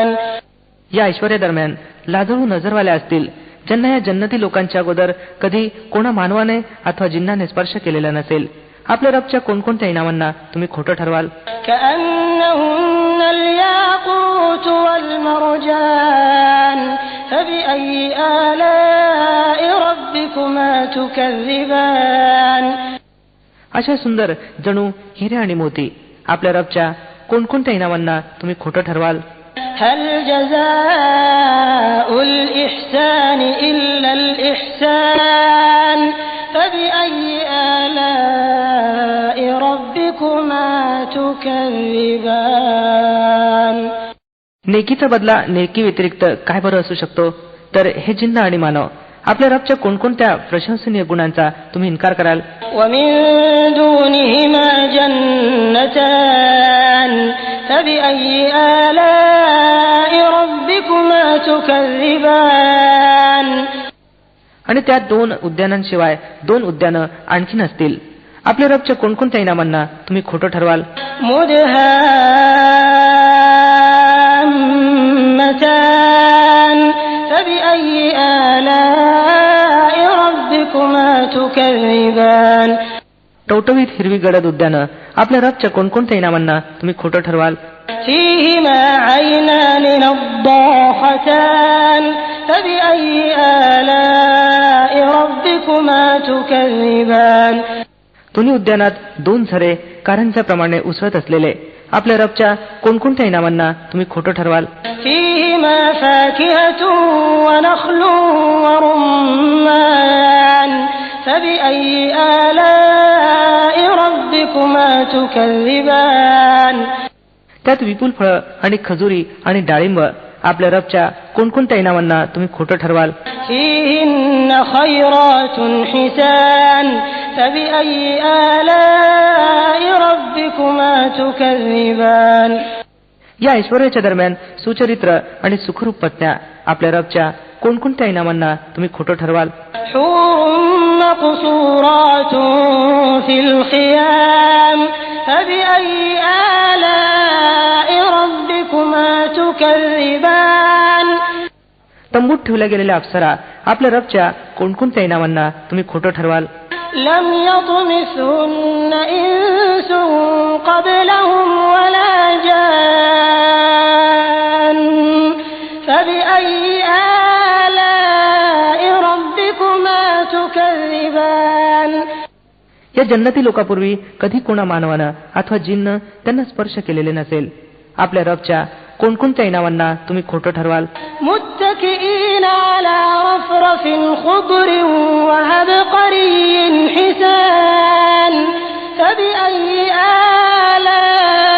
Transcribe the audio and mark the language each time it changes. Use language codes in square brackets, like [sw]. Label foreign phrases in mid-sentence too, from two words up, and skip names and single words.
[mr] या ऐश्वर्यादरम्यान लाजळू नजरवाल्या असतील ज्यांना या जन्नती लोकांच्या अगोदर कधी कोणा मानवाने अथवा जिन्नाने स्पर्श केलेला नसेल. आपल्या रबच्या कोणकोणत्या इनामांना तुम्ही खोटं ठरवाल? [ar] كأنهن الياقوت والمرجان فبأي آلاء ربكما تكذبان. [mr] अशा सुंदर जणू हिरे आणि मोती आपल्या रबच्या कोणकोणत्या इनामांना तुम्ही खोटं ठरवाल? [ar] هل جزاء الإحسان إلا الإحسان فبأي آلاء ربكما تكذبان. [mr] नेकीचा बदला नेकी व्यतिरिक्त काय बरं असू शकतो? तर हे जिन्न आणि मानव आपल्या रबच्या कोणकोणत्या प्रशंसनीय गुणांचा तुम्ही इन्कार कराल? [ar] ومن دونهما جنتان فبأي آلاء ربكما تكذبان. [mr] आणि त्या 2 उद्यानांशिवाय 2 उद्यानं आणखीन असतील. आपल्या रबच्या कोणकोणत्या इनामांना तुम्ही खोटं ठरवाल? [ar] مدهامتان فبأي آلاء ربكما تكذبان. [mr] टवटवीत हिरवी गडद उद्यानं आपल्या रबच्या कोणकोणत्या इनामांना तुम्ही खोटं ठरवाल? [ar] فيهما عينان نضاختان فبأي آلاء ربكما تكذبان. [mr] दोन्ही उद्यानात 2 झरे कारंजाप्रमाणे उसळत असलेले आपल्या रबच्या कोणकोणत्या इनामांना तुम्ही खोटं ठरवाल? [ar] فيهما فاكهة ونخل ورمان فبأي آلاء ربكما تكذبان. [mr] त्यात विपुल फळं आणि खजुरी आणि डाळिंब आपल्या रबच्या कोणकोणत्या इनामांना तुम्ही खोटं ठरवाल? [ar] فيهن خيرات حسان فبأي آلاء ربكما تكذبان. [mr] या ऐश्वर्याच्या दरम्यान सुचरित्र आणि सुखरूप पत्न्या आपल्या रबच्या कोणकोणत्या इनामांना तुम्ही खोटं ठरवाल? [ar] حور مقصورات في الخيام فبأي آلاء ربكما تكذبان. [mr] तंबूत ठेवल्या गेलेल्या अप्सरा आपल्या रबच्या कोणकोणत्या इनामांना तुम्ही खोटं ठरवाल? [ar] لم يطمثهن إنس قبلهم ولا جان فبأي آلاء ربكما تكذبان. [mr] या जन्नती लोकापूर्वी कधी कोणा मानवानं अथवा जिन्न त्यांना स्पर्श केलेले नसेल. आपल्या रबच्या कोणकोणत्या इनामांना तुम्ही खोटं ठरवाल? [ar] متكئين على رفرف خضر وعبقري حسان فبأي آلاء